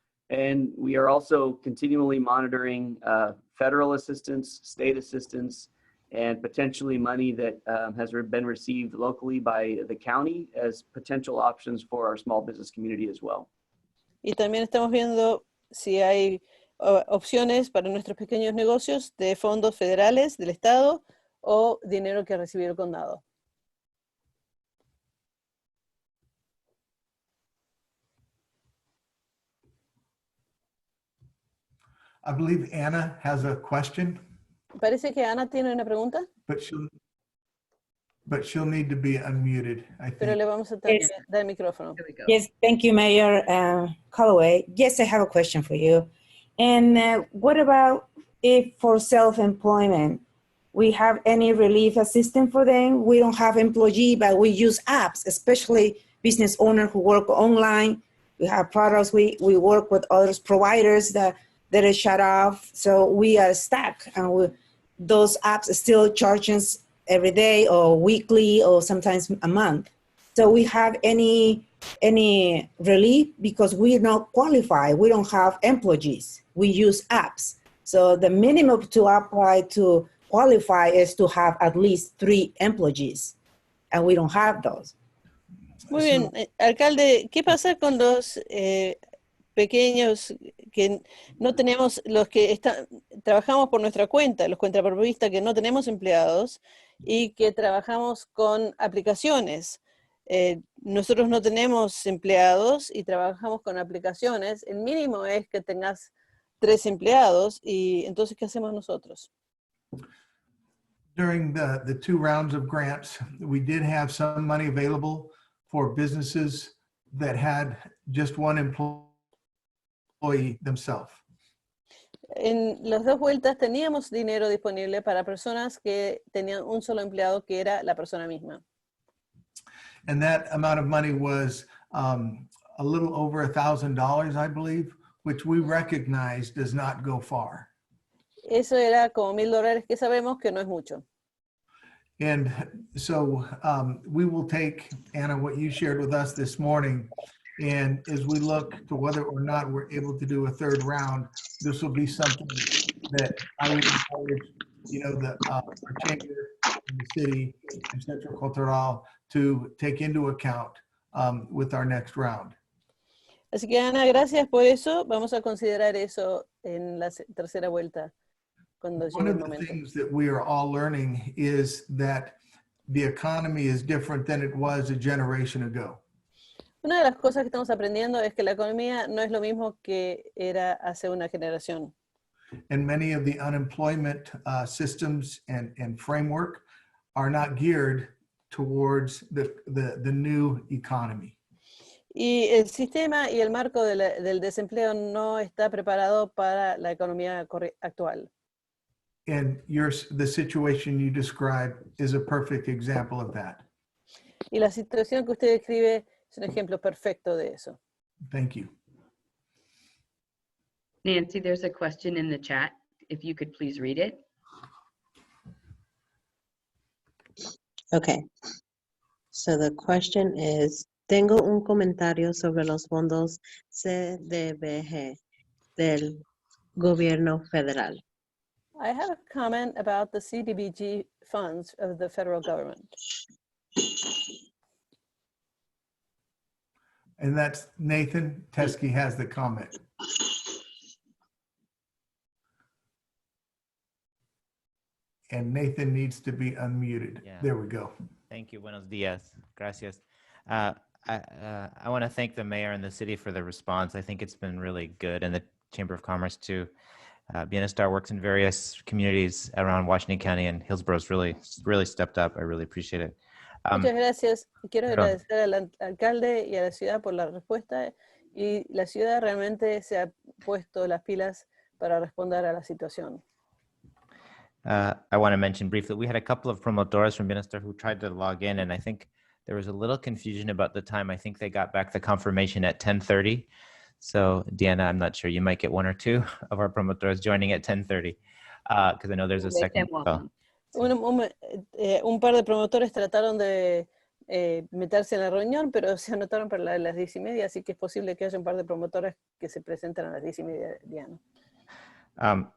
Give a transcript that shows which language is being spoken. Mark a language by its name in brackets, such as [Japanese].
[English] And we are also continually monitoring federal assistance, state assistance, and potentially money that has been received locally by the county as potential options for our small business community as well. [Spanish] Y también estamos viendo si hay opciones para nuestros pequeños negocios de fondos federales del estado o dinero que ha recibido el condado. [English] I believe Anna has a question, [Spanish] Parece que Ana tiene una pregunta, [English] but she'll need to be unmuted, I [Spanish] pero [English] think. [Spanish] le vamos a tener [English] Yes. [Spanish] que dar el micrófono. [English] Here we go. Yes, thank you, Mayor Callaway. Yes, I have a question for you. And what about if for self-employment, we have any relief assistance for them? We don't have employee, but we use apps, especially business owners who work online. We have products, we work with other providers that are shut off. So we are stuck, and those apps still charge us every day or weekly or sometimes a month. So we have any relief because we're not qualified. We don't have employees. We use apps. So the minimum to apply to qualify is to have at least 3 employees, and we don't have those. [Spanish] Muy bien, alcalde, ¿qué pasa con los pequeños que no tenemos, los que trabajamos por nuestra cuenta, los cuentapropistas que no tenemos empleados y que trabajamos con aplicaciones? Nosotros no tenemos empleados y trabajamos con aplicaciones. El mínimo es que tengas 3 empleados y entonces, ¿qué hacemos nosotros? [English] During the 2 rounds of grants, we did have some money available for businesses that had just 1 employee themselves. [Spanish] En las 2 vueltas teníamos dinero disponible para personas que tenían un solo empleado, que era la persona misma. [English] And that amount of money was a little over $1,000, I believe, which we recognize does not go far. [Spanish] Eso era como $1,000, que sabemos que no es mucho. [English] And so we will take, Anna, what you shared with us this morning, and as we look to whether or not we're able to do a 3rd round, this will be something that I would encourage, our chamber in the city and Centro Cultural to take into account with our next round. [Spanish] Así que Ana, gracias por eso. Vamos a considerar eso en la tercera vuelta, cuando [English] One [Spanish] llegue el [English] of the [Spanish] momento. [English] things that we are all learning is that the economy is different than it was a generation ago. [Spanish] Una de las cosas que estamos aprendiendo es que la economía no es lo mismo que era hace una generación. [English] And many of the unemployment systems and framework are not geared towards the new economy. [Spanish] Y el sistema y el marco del desempleo no está preparado para la economía actual. [English] And the situation you describe is a perfect example of that. [Spanish] Y la situación que usted describe es un ejemplo perfecto de eso. [English] Thank you. Nancy, there's a question in the chat. If you could please read it. Okay. So the question is, [Spanish] tengo un comentario sobre los fondos CDBG del gobierno federal. [English] I have a comment about the CDBG funds of the federal government. And that's Nathan Teskey has the comment. And Nathan needs to be unmuted. Yeah. There we go. Thank you. [Spanish] Buenos dias. Gracias. [English] I want to thank the mayor and the city for the response. I think it's been really good, and the Chamber of Commerce too. Bienestar works in various communities around Washington County, and Hillsboro's really stepped up. I really appreciate it. [Spanish] Muchas gracias. Quiero perdón. agradecer al alcalde y a la ciudad por la respuesta. Y la ciudad realmente se ha puesto las pilas para responder a la situación. [English] I want to mention briefly, we had a couple of promotores from Bienestar who tried to log in, and I think there was a little confusion about the time. I think they got back the confirmation at 10:30. So, Deanna, I'm not sure. You might get one or two of our promotores joining at 10:30, because I know there's a Make them second. welcome. [Spanish] Un par de promotores trataron de meterse en la reunión, pero se anotaron para las 10:30, así que es posible que haya un par de promotores que se presenten a las 10:30, Diana.